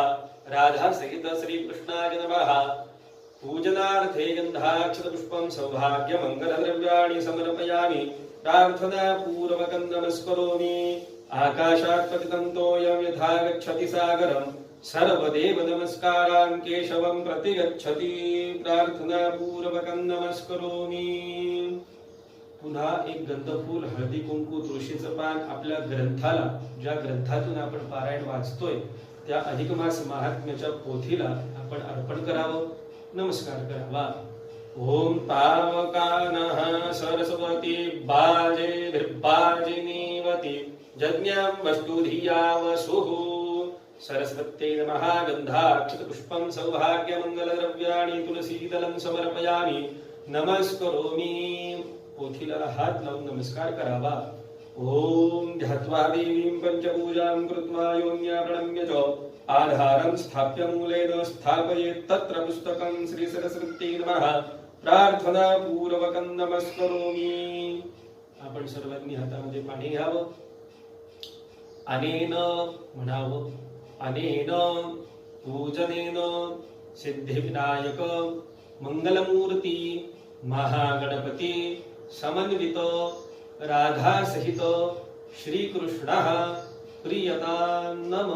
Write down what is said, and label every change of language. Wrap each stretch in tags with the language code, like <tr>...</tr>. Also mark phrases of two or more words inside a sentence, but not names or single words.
<sa>राधा सहित श्रीकृष्णाय नमः. पूजनार्थे गन्धाक्षतपुष्पं सौभाग्यमङ्गलद्रव्याणि समर्पयामि. प्रार्थनापूर्वकं नमस्करोमि. आकाशात् पतितं तोयं यथा गच्छति सागरं सर्वदेव नमस्कारान् केशवं प्रति गच्छति. प्रार्थनापूर्वकं नमस्करोमि.</sa> <mr>पुन्हा एक गंधफूल हळदी कुंकू तुळशीचं पान आपल्या ग्रंथाला, ज्या ग्रंथातून आपण पारायण वाचतोय त्या अधिक मास महात्म्याच्या पोथीला आपण अर्पण करावं, नमस्कार करावा.</mr> <sa>ओम पावकानः सरस्वती बाजे भिर्बाजिनीवती जज्ञं वस्तु धिया वसुः. सरस्वत्यै नमः. गन्धाक्षतपुष्पं सौभाग्यमङ्गलद्रव्याणि तुलसीदलं समर्पयामि. नमस्करोमि.</sa> <mr>पोथीला हात लावून नमस्कार करावा.</mr> <sa>ओम ध्यात्वा देवीं पंचपूजां कृत्वा योन्या प्रणम्य च आधारं स्थाप्य मूलेन स्थापयेत् तत्र पुस्तकं. श्री सरस्वत्यै नमः. प्रार्थना पूर्वकं नमस्करोमि.</sa> <mr>आपण सर्वांनी हातामध्ये पाणी घ्यावं. अनेन म्हणावं.</mr> <sa>अनेन पूजनेन सिद्धिविनायक मंगलमूर्ती महागणपती समन्वित राधा सहित श्रीकृष्ण प्रियता नमो.</sa>